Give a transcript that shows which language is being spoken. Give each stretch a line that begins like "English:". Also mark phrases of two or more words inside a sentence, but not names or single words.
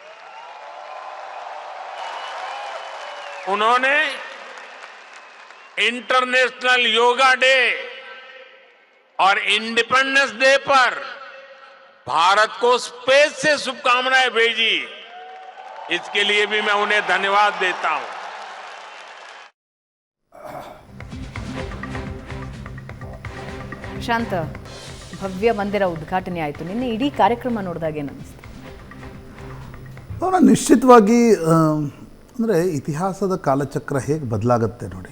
Hindi: उन्होंने इंटरनेशनल योगा डे और इंडिपेंडेंस डे पर भारत को स्पेस से शुभकामनाएं भेजी। इसके लिए भी मैं उन्हें धन्यवाद देता हूं।
Kannada: ಪ್ರಶಾಂತ್, ಭವ್ಯ ಮಂದಿರ ಉದ್ಘಾಟನೆ ಆಯಿತು. ನಿನ್ನೆ ಇಡೀ ಕಾರ್ಯಕ್ರಮ ನೋಡಿದಾಗ ಏನು ಅನಿಸ್ತು? ನಿಶ್ಚಿತವಾಗಿ ಅಂದರೆ ಇತಿಹಾಸದ ಕಾಲಚಕ್ರ ಹೇಗೆ ಬದಲಾಗುತ್ತೆ ನೋಡಿ.